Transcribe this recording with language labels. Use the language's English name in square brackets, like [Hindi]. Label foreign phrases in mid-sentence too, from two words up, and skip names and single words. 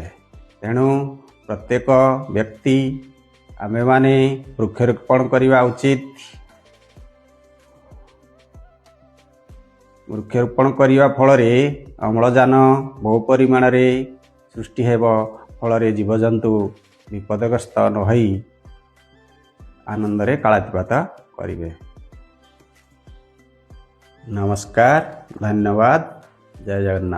[Odia] ତେଣୁ ପ୍ରତ୍ୟେକ ବ୍ୟକ୍ତି ଆମେ ମାନେ ବୃକ୍ଷରୋପଣ କରିବା ଉଚିତ। ବୃକ୍ଷରୋପଣ କରିବା ଫଳ ରେ ଅମ୍ଳଜାନ ବହୁ ପରିମାଣ ରେ ସୃଷ୍ଟି ହେବ, ଫଳ ରେ ଜୀବଜନ୍ତୁ ବିପଦଗ୍ରସ୍ତ ନ ହୋଇ ଆନନ୍ଦ ରେ କାଳାତିପାତ କରିବେ। ନମସ୍କାର, ଧନ୍ୟବାଦ, ଜୟ ଜଗନ୍ନାଥ।